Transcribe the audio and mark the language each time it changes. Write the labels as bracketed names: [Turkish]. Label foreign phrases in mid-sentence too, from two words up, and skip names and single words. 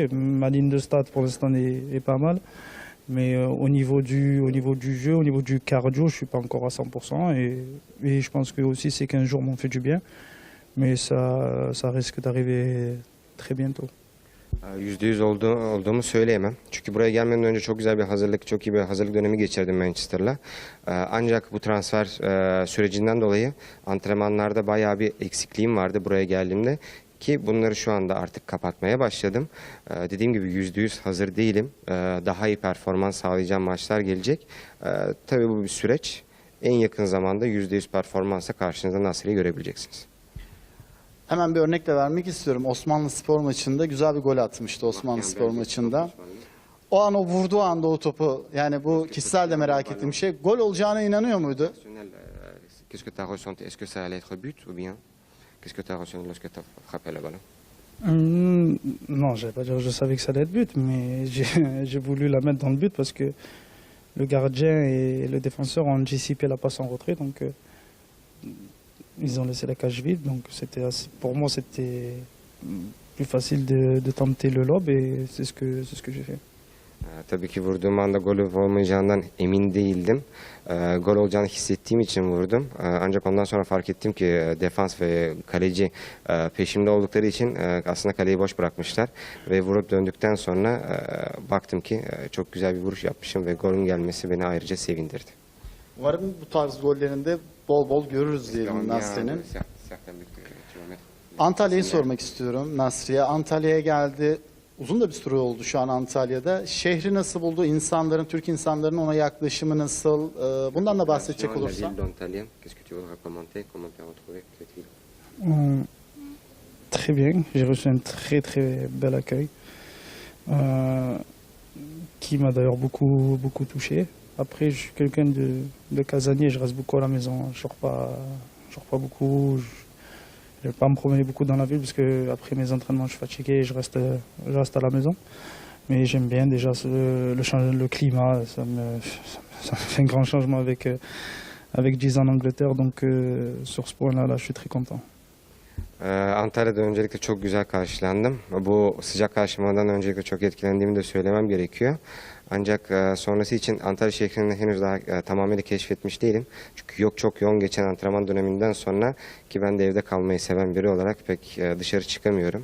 [French] Ma ligne de stade pour l'instant est pas mal. Mais au niveau du jeu, au niveau du cardio, je ne suis pas encore à 100%. Et je pense que aussi ces 15 jours m'ont fait du bien. Mais ça risque d'arriver très bientôt. [Turkish] %100 olduğumu söyleyemem. Çünkü buraya gelmeden önce çok güzel bir hazırlık, çok iyi bir hazırlık dönemi geçirdim Manchester'la. Ancak bu transfer sürecinden dolayı antrenmanlarda bayağı bir eksikliğim vardı buraya geldiğimde. Ki bunları şu anda artık kapatmaya başladım. Dediğim gibi %100 hazır değilim. Daha iyi performans sağlayacağım maçlar gelecek. Tabii bu bir süreç. En yakın zamanda %100 performansa karşınızda Nasri'yi görebileceksiniz. Hemen bir örnek de vermek istiyorum. Osmanlıspor maçında güzel bir gol atmıştı Osmanlıspor maçında. O an o vurduğu anda o topu, yani bu kişisel de merak ettiğim şey, gol olacağına inanıyor muydu? [French] Qu'est-ce que tu as ressenti? Est-ce que ça allait être but ou bien qu'est-ce que tu as ressenti lorsque tu as frappé le ballon? Non, je vais pas dire que je savais que ça allait être but, mais j'ai voulu la mettre dans le but parce que le gardien et le défenseur ont anticipé la passe en retrait, donc ils ont laissé la cage vide. Donc pour moi, c'était plus facile de tenter le lob et c'est ce que j'ai fait. [Turkish] Tabii ki vurduğum anda gol olmayacağından emin değildim. Gol olacağını hissettiğim için vurdum. Ancak ondan sonra fark ettim ki defans ve kaleci peşimde oldukları için aslında kaleyi boş bırakmışlar. Ve vurup döndükten sonra baktım ki çok güzel bir vuruş yapmışım ve golün gelmesi beni ayrıca sevindirdi. Umarım bu tarz gollerinde bol bol görürüz diyelim Nasri'nin. Antalya'yı sormak istiyorum Nasri'ye. Antalya'ya geldi. Uzun da bir süre oldu şu an Antalya'da. Şehri nasıl buldu? İnsanların, Türk insanların ona yaklaşımı nasıl? Bundan da bahsedecek olursa. [French] Très bien. J'ai reçu un très très bel accueil qui m'a d'ailleurs beaucoup touché. Après, je suis quelqu'un de casanier. Je reste beaucoup à la maison. Je sors pas beaucoup. Je ne vais pas me promener beaucoup dans la ville parce que après mes entraînements, je suis fatigué et je reste à la maison. Mais j'aime bien déjà le climat. Ça me fait un grand changement avec 10 ans en Angleterre. Donc sur ce point-là, je suis très content. [Turkish] Antalya'da öncelikle çok güzel karşılandım. Bu sıcak karşılamadan öncelikle çok etkilendiğimi de söylemem gerekiyor. Ancak sonrası için Antalya şehrini henüz daha tamamıyla keşfetmiş değilim. Çünkü çok yoğun geçen antrenman döneminden sonra ki ben de evde kalmayı seven biri olarak pek dışarı çıkamıyorum.